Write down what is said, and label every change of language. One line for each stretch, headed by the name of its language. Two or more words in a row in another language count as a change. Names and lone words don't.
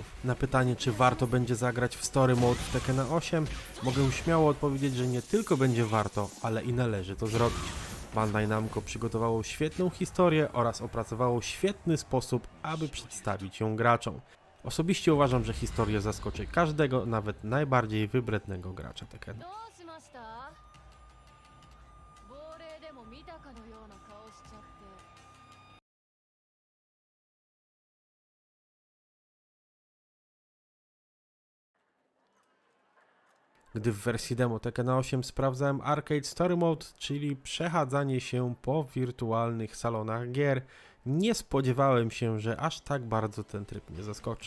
Polish: Na pytanie, czy warto będzie zagrać w Story Mode w Tekkena 8, mogę śmiało odpowiedzieć, że nie tylko będzie warto, ale i należy to zrobić. Bandai Namco przygotowało świetną historię oraz opracowało świetny sposób, aby przedstawić ją graczom. Osobiście uważam, że historia zaskoczy każdego, nawet najbardziej wybrednego gracza Tekkena.
Japanese: どうしました亡霊でも見たかのような顔しちゃって。
Polish: Gdy w wersji demo Tekkena 8 sprawdzałem Arcade Story Mode, czyli przechadzanie się po wirtualnych salonach gier, nie spodziewałem się, że aż tak bardzo ten tryb mnie zaskoczy.